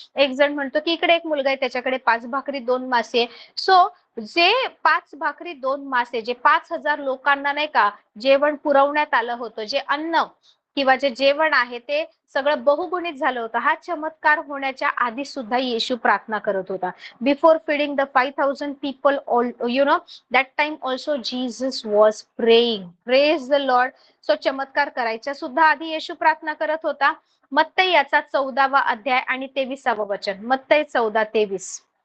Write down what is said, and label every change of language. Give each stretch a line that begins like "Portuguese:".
Marathi: एक जण म्हणतो की इकडे एक मुलगा आहे त्याच्याकडे 5 भाकरी 2 मासे. सो जे 5 भाकरी 2 मासे जे 5,000 लोकांना नाही का जेवण पुरवण्यात आलं होतं, जे अन्न किंवा जे जेवण आहे ते सगळं बहुगुणित झालं होतं. हा चमत्कार होण्याच्या आधी सुद्धा येशू प्रार्थना करत होता.
English: Before feeding the 5,000 people, you know that time also Jesus was praying. Praise the Lord.
Marathi: So चमत्कार करायच्या सुद्धा आधी येशू प्रार्थना करत होता. मत्तई याचा 14वा अध्याय आणि 23वा वचन. मत्तई 14:23.